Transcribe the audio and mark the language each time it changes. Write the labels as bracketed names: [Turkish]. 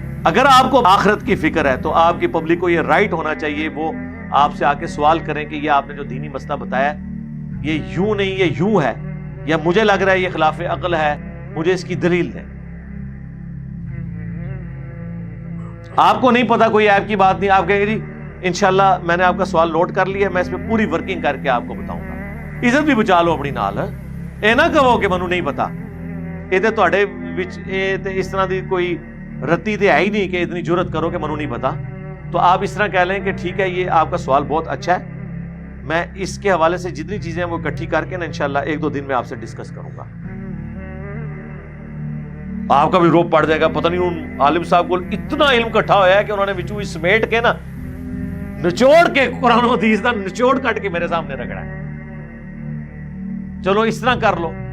[Urdu] اگر آپ کو آخرت کی فکر ہے تو آپ کی پبلک کو یہ رائٹ ہونا چاہیے وہ آپ سے آ کے سوال کریں کہ یہ آپ نے جو دینی مسئلہ بتایا یہ یوں نہیں، یہ یوں ہے، یا مجھے لگ رہا ہے یہ خلاف عقل ہے، مجھے اس کی دلیل دیں. آپ کو نہیں پتا، کوئی ایپ کی بات نہیں، آپ کہیں گے جی انشاءاللہ میں نے آپ کا سوال نوٹ کر لیا، میں اس پہ پوری ورکنگ کر کے آپ کو بتاؤں گا. [Punjabi] عزت بھی بچا لو اپنی نال. اے نہ کہو کہ منو نہیں پتا. یہ تے تواڈے وچ اس طرح دی کوئی رتی تے ہے ہی نہیں کہ اتنی جرت کرو کہ منو نہیں پتا. [Urdu] تو آپ اس طرح کہہ لیں کہ ٹھیک ہے یہ آپ کا سوال بہت اچھا ہے، میں اس کے حوالے سے جتنی چیزیں ہیں وہ اکٹھی کر کے نا انشاءاللہ 1-2 دن میں آپ سے ڈسکس کروں گا. آپ کا بھی روپ پڑ جائے گا. پتہ نہیں ان عالم صاحب کو اتنا علم اکٹھا ہوا ہے کہ انہوں نے [Punjabi] وچوں سمیٹ کے نا نچوڑ کے قرآن و حدیث دا نچوڑ کٹ کے میرے سامنے رگڑا ہے. [Urdu] چلو اس طرح کر لو.